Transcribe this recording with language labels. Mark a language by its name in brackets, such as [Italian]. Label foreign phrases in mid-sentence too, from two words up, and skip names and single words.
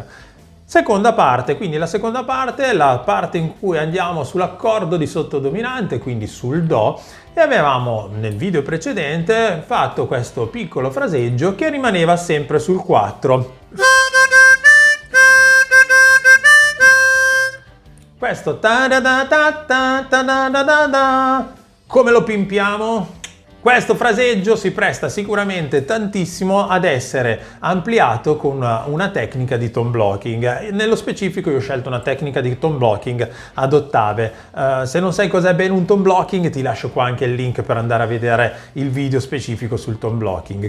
[Italian] Seconda parte, quindi la seconda parte è la parte in cui andiamo sull'accordo di sottodominante, quindi sul Do, e avevamo nel video precedente fatto questo piccolo fraseggio che rimaneva sempre sul 4. Questo ta da da ta ta ta da da da da. Come lo pimpiamo? Questo fraseggio si presta sicuramente tantissimo ad essere ampliato con una tecnica di [English] tone blocking. [Italian] Nello specifico io ho scelto una tecnica di [English] tone blocking [Italian] ad ottave. Se non sai cos'è bene un [English] tone blocking, [Italian] ti lascio qua anche il link per andare a vedere il video specifico sul [English] tone blocking.